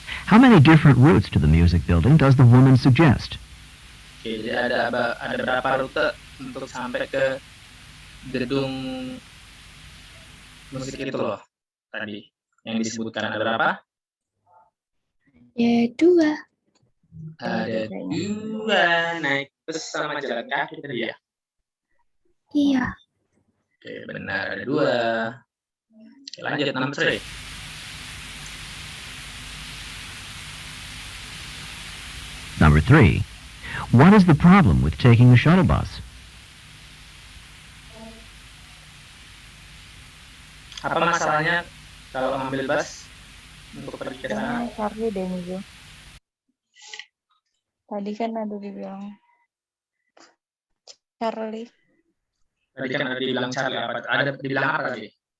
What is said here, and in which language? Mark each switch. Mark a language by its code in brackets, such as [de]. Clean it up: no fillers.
[en] How many different routes to the music building does the woman suggest? [id] Oke, jadi ada berapa rute untuk sampai ke gedung musik itu loh tadi yang disebutkan, ada berapa? Ya, 2. Ada 2, naik bus sama jalan kaki tadi ya. Iya. Oke, benar ada 2. Oke, lanjut [en] number 3. Number 3. What is the problem with taking the shuttle bus? [id] Apa masalahnya kalau ngambil bus untuk pergi ke sana? Charlie deh Mizo. Tadi kan ada dibilang Charlie. Tadi kan ada dibilang Charlie apa? Ada dibilang apa tadi?